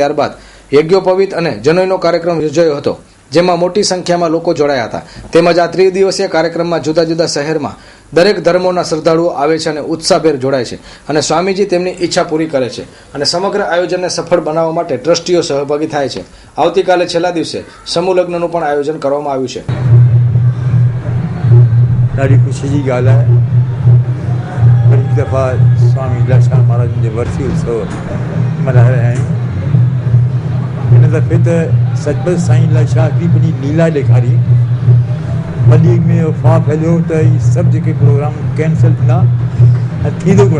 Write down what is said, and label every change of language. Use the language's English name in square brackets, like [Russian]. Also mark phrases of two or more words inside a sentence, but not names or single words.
[Gujarati] ત્યારબાદ યજ્ઞોપવિત અને જનોઈનો કાર્યક્રમ યોજાયો હતો, જેમાં મોટી સંખ્યામાં લોકો જોડાયા હતા. તેમજ આ ત્રિદિવસીય કાર્યક્રમમાં જુદા જુદા શહેરમાં દરેક ધર્મોના શ્રદ્ધાળુઓ આવે છે અને ઉત્સાહભેર જોડાય છે અને સ્વામીજી તેમની ઈચ્છા પૂરી કરે છે અને સમગ્ર આયોજનને સફળ બનાવવા માટે ટ્રસ્ટીઓ સહભાગી થાય છે. આવતીકાલે છેલ્લા દિવસે સમૂહ લગ્નનું પણ આયોજન કરવામાં આવ્યું છે. [Sindhi] ॾाढी ख़ुशी जी ॻाल्हि आहे. वरी हिकु दफ़ा स्वामी लीलाशाह महाराज जो वर्सी उत्सव मल्हाए रहिया आहियूं. हिन दफ़े त सचमुच साईं लीलाशाह हिकिड़ी पंहिंजी लीला ॾेखारी. वधीक में अफ़वाह फैलियो त इहे सभु जेके प्रोग्राम कैंसिल थींदा ऐं थींदो कोन.